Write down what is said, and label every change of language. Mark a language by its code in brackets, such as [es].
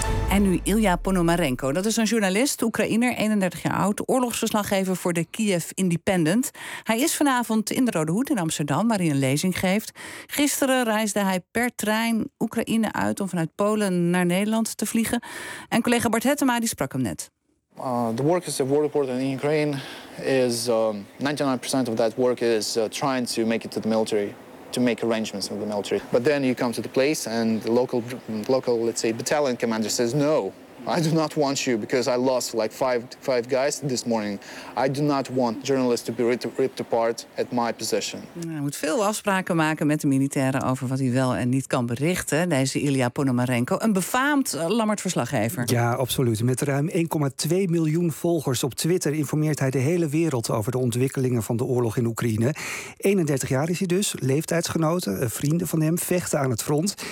[nl] En nu Ilja Ponomarenko. Dat is een journalist, Oekraïner, 31 jaar oud, oorlogsverslaggever voor de Kiev Independent. Hij is vanavond in de Rode Hoed in Amsterdam, waar hij een lezing geeft. Gisteren reisde hij per trein Oekraïne uit om vanuit Polen naar Nederland te vliegen. En collega Bart Hettema die sprak hem net. [en] The work as a war reporter in Ukraine is 99% of that work is trying to make it to the military, to make arrangements with the military. But then you come to the place and the local, let's say, battalion commander says, no, I do not want you because I lost like five guys this morning. I do not want journalists to be ripped apart at my position. [nl] Hij moet veel afspraken maken met de militairen over wat hij wel en niet kan berichten. Deze Ilja Ponomarenko, een befaamd Lammert-verslaggever. Ja, absoluut. Met ruim 1,2 miljoen volgers op Twitter informeert hij de hele wereld over de ontwikkelingen van de oorlog in Oekraïne. 31 jaar is hij dus, leeftijdsgenoten, vrienden van hem, vechten aan het front.